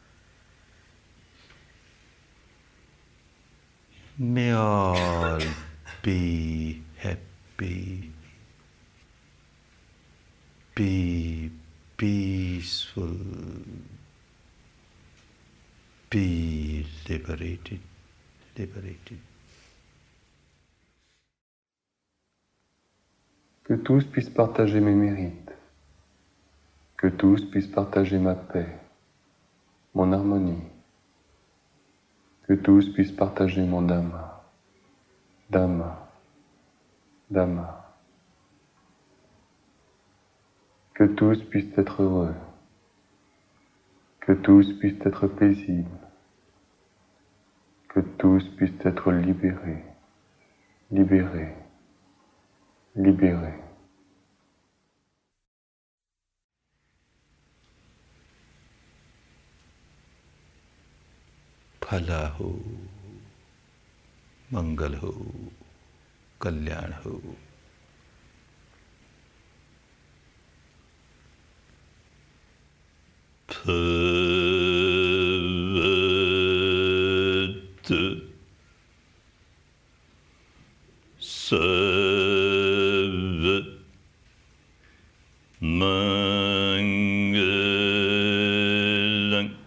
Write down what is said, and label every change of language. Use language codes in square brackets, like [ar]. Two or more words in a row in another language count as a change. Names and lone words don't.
[en] May all be happy, be peaceful, be liberated, liberated. [fr] Que tous puissent partager mes mérites, que tous puissent partager ma paix, mon harmonie, que tous puissent partager mon Dhamma, Dhamma, Dhamma. Que tous puissent être heureux, que tous puissent être paisibles, que tous puissent être libérés, libérés, libérés. [hi] भला हो, मंगल हो, कल्याण हो. [pi] Bhavad Savat Mangalang